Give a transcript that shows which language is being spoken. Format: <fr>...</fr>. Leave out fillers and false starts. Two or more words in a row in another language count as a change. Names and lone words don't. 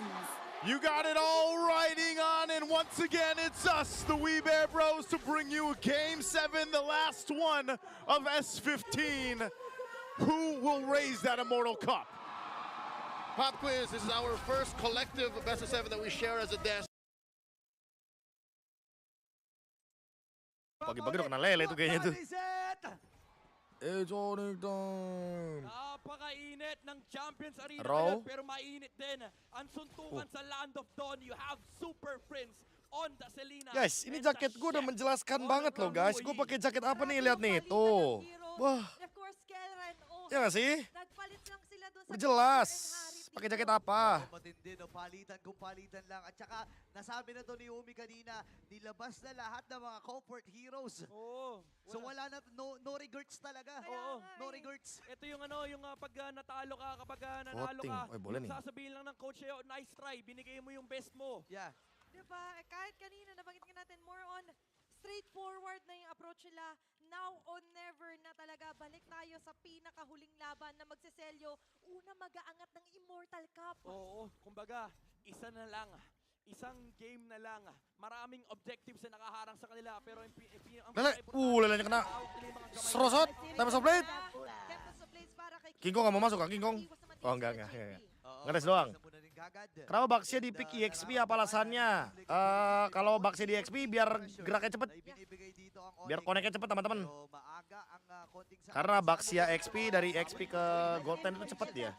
<en>You got it all riding on, and once again, it's us, the WeBear Bros, to bring you Game 7, the last one of S15. Who will raise that Immortal Cup? Pop quiz, this is our first collective best of 7 that we share as a desk.</en> <id>Pagi-pagi udah kena lele tuh kayaknya tuh.</id> <en>It's ONIC time.</en> <tl>Napakainit ng Champions Arena Raw. ngayon, pero mainit din ang suntukan sa Land of Dawn.</tl> <en>You have Super Prince on the Selena.</en> <id>Guys, ini jaket gue udah menjelaskan banget loh guys. Gue pakai jaket apa nih? Lihat nih, tuh. Wah. Ya nggak sih? Udah jelas. Pakai jaket apa?</id> <tl>Matindi, no? Palitan kung palitan lang. At saka, nasabi na to ni Umi kanina, nilabas na lahat ng mga</tl> <en>comfort heroes.</en> <tl>Oo. So wala na,</tl> <en>no regrets</en> <tl>talaga. Oo.</tl> <en>No regrets.</en> <tl>Ito yung ano, yung pag natalo ka, kapag nanalo Voting. ka,</tl> <id>Oy, bola nih.</id> <tl>sasabihin lang ng coach sa'yo,</tl> <en>nice try,</en> <tl>binigay mo yung best mo. Yeah. Diba? Kahit kanina, nabanggit nga natin,</tl> <en>more on straightforward</en> <tl>na yung approach nila.</tl> <en>Now or never</en> <tl>na talaga. Balik tayo sa pinakahuling laban na magseselyo. Una mag-aangat ng Immortal Cup. Oo, kumbaga, isa na lang. Isang game na lang. Maraming objectives na nakaharang sa kanila. Pero ang Lalanya kena. Serosot.</tl> <id>Tempest of Blade. King Kong nggak mau masuk kan King Kong? Oh enggak. Ngetes doang. Kenapa Baxia di pick EXP apa alasannya? Kalau Baxia di EXP biar geraknya cepet. Biar connect-nya cepet teman-teman. Karena Baxia XP dari XP ke Gold 10 itu cepet dia.</id>